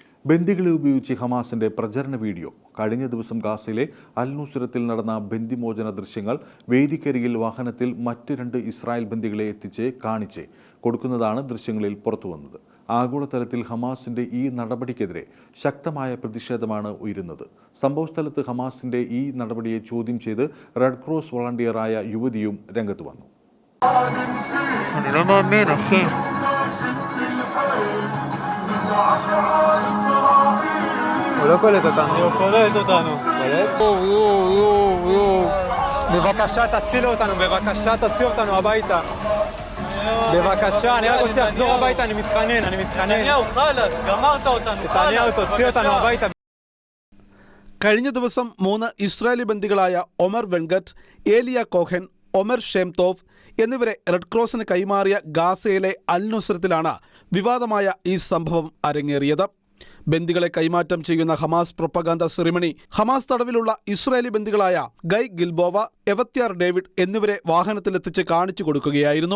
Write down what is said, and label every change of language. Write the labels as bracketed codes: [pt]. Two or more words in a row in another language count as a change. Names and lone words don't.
[ml] ബന്ദികളെ ഉപയോഗിച്ച് ഹമാസിന്റെ പ്രചരണ വീഡിയോ. കഴിഞ്ഞ ദിവസം ഗാസയിലെ അൽ നുസ്രത്തിൽ നടന്ന ബന്ദിമോചന ദൃശ്യങ്ങൾ വേദിക്കരികിൽ വാഹനത്തിൽ മറ്റ് 2 ഇസ്രായേൽ ബന്ദികളെ എത്തിച്ച് കാണിച്ച് കൊടുക്കുന്നതാണ് ദൃശ്യങ്ങളിൽ പുറത്തുവന്നത്. ആഗോളതലത്തിൽ ഹമാസിന്റെ ഈ നടപടിക്കെതിരെ ശക്തമായ പ്രതിഷേധമാണ് ഉയരുന്നത്. സംഭവസ്ഥലത്ത് ഹമാസിന്റെ ഈ നടപടിയെ ചോദ്യം ചെയ്ത് റെഡ് ക്രോസ് വോളണ്ടിയറായ യുവതിയും രംഗത്ത് വന്നു. [he] הוא לא קולט אותנו. הוא קולט אותנו. בבקשה תציל אותנו, בבקשה תציל אותנו הביתה. בבקשה, אני רק רוצה לחזור הביתה, אני מתחנן. נתניהו, חלאס, גמרת אותנו. נתניהו, תוציא אותנו הביתה. [ml] കഴിഞ്ഞ ദിവസം 3 ഇസ്രായേലി ബന്ദികളായ ഒമർ വെൻഗറ്റ്, ഏലിയ കോഹൻ, ഒമർ ഷേംതോവ് എന്നിവരെ റെഡ് ക്രോസിന് കൈമാറിയ ഗാസയിലെ അൽ നുസ്രത്തിലാണ് വിവാദമായ ഈ സംഭവം അരങ്ങേറിയത്. ബന്ദികളെ കൈമാറ്റം ചെയ്യുന്ന ഹമാസ് [en] propaganda ceremony [ml] ഹമാസ് തടവിലുള്ള ഇസ്രായേലി ബന്ദികളായ ഗൈ ഗിൽബോവ, എവത്യാർ ഡേവിഡ് എന്നിവരെ വാഹനത്തിലെത്തിച്ച് കാണിച്ചു കൊടുക്കുകയായിരുന്നു.